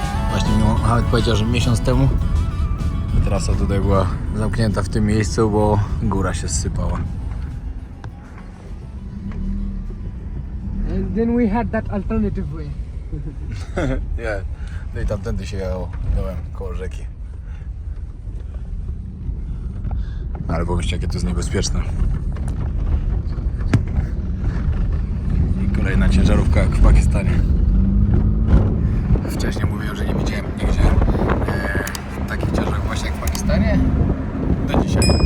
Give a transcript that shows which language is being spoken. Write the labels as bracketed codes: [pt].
[pl] Właśnie mi Mohamed powiedział, że miesiąc temu trasa tutaj była zamknięta w tym miejscu, bo góra się zsypała. [en] And then we had that alternative way. [pl] Nie, no i tamtędy się jechało dołem koło rzeki. Ale pomyślcie, jakie to jest niebezpieczne. I kolejna ciężarówka jak w Pakistanie. Wcześniej mówiłem, że nie widziałem nigdzie takich ciężarówek właśnie jak w Pakistanie. Do dzisiaj.